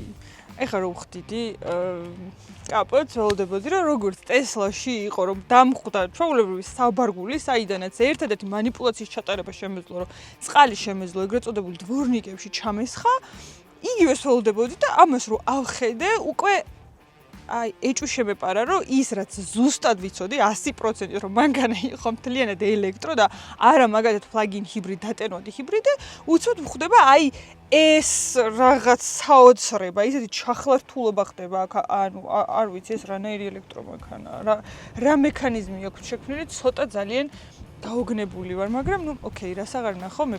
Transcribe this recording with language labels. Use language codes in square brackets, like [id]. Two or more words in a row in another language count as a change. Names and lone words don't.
[ka] ეხლა რო ვხდიდი კაპოტს ველოდებოდი, რომ როგორც Tesla-ში იყო, რომ დამხვდა ჩვეულებრივი საბარგული, საიდანაც ერთადერთი მანიპულაციის ჩატარება შემეძლო, რომ წყალი შემეძლო ეგრეთ წოდებულ დვორნიკებში ჩამესხა, იგივეს ველოდებოდი და ამას რო ავხედე, უკვე აი ეჭვი შემეპარა რომ ის რაც ზუსტად ვიცოდი 100% რომ მანქანა იყო მთლიანად ელექტრო და არა მაგალითად [en] plug-in hybrid [ka] დატენოდი ჰიბრიდი უცბად მხდება აი ეს რაღაც საოცრება ისეთი ჩახლართულობა ხდება ანუ არ ვიცი ეს რანაირი ელექტრომანქანა რა მექანიზმი აქვს შექმნილი ცოტა ძალიან გაოგნებული ვარ მაგრამ ნუ ოკეი რას აღარ ნახო მე